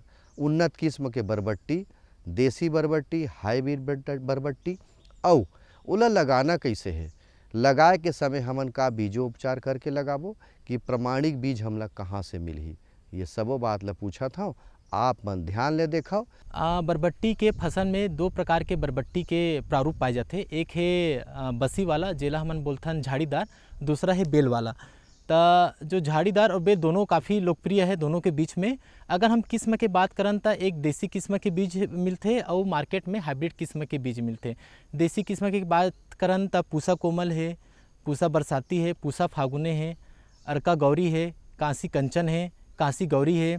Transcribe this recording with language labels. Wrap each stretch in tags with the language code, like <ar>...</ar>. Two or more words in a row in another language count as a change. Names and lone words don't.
<hne>उन्नत किस्म के बरबट्टी, देसी बरबट्टी, हाईब्रिड बरबट्टी और उला लगाना कैसे है, लगाए के समय हमन का बीजो उपचार करके लगाबो कि प्रमाणिक बीज हमला कहाँ से मिलही, ये सबो बात ला पूछा था। आप मन ध्यान ले देखो। बरबट्टी के फसल में 2 प्रकार के बरबट्टी के प्रारूप पाए जाते। एक है बसी वाला जेला हमन बोलथन झाड़ीदार, दूसरा है बेल वाला। तो जो झाड़ीदार और बेल दोनों काफ़ी लोकप्रिय है दोनों के बीच में। अगर हम किस्म के बात करन तो एक देसी किस्म के बीज मिलते और मार्केट में हाइब्रिड किस्म के बीज मिलते। देसी किस्म की बात करन तो पूसा कोमल है, पूसा बरसाती है, पूसा फागुने है, अर्का गौरी है, कांसी कंचन है, कांसी गौरी है।</hne>